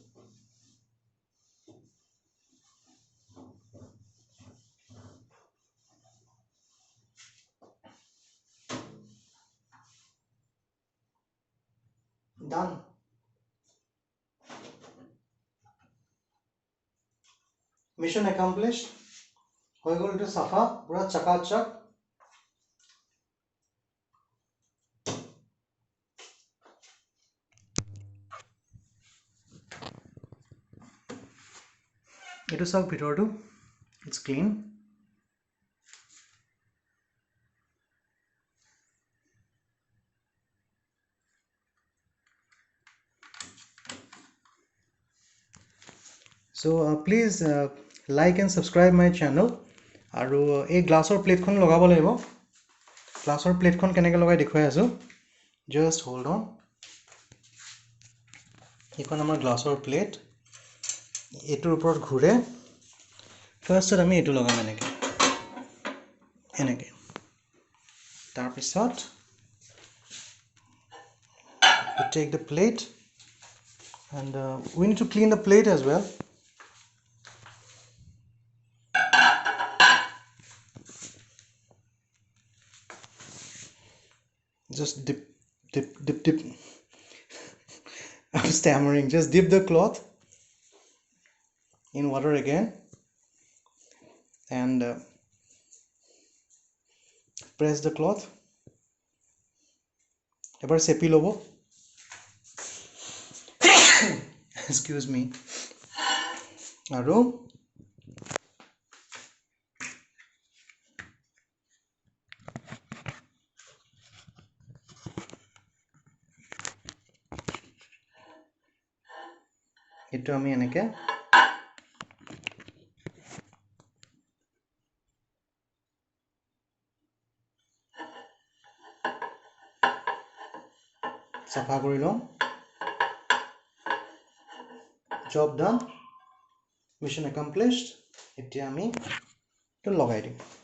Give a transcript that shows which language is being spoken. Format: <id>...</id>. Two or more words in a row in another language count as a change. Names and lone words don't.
<en>done mission accomplished</en> <as>হৈ গ'ল এইটো চাফা পুৰা চকাচক এইটো চাওক ভিতৰটো</as> <en>it's clean so please like and subscribe my channel</en> <as>আৰু এই গ্লাছৰ প্লেটখন লগাব লাগিব গ্লাছৰ প্লেটখন কেনেকৈ লগাই দেখুৱাই আছো</as> <en>just hold on</en> <as>এইখন আমাৰ গ্লাছৰ প্লেট এটোৰ ওপৰত ঘূৰে ফাৰ্ষ্টত আমি এটো লগাম এনেকৈ তাৰপিছত</as> <en>we take the plate and we need to clean the plate as well just dip I'm stammering just dip the cloth in water again and press the cloth</en> <as>এবাৰ চেপি ল'ব</as> <en>excuse me</en> <as>আৰু এটো আমি এনেকৈ চাফা কৰি লওঁ</as> <en>job done mission accomplished</en> <as>এতিয়া আমি তো লগাই দিম</as>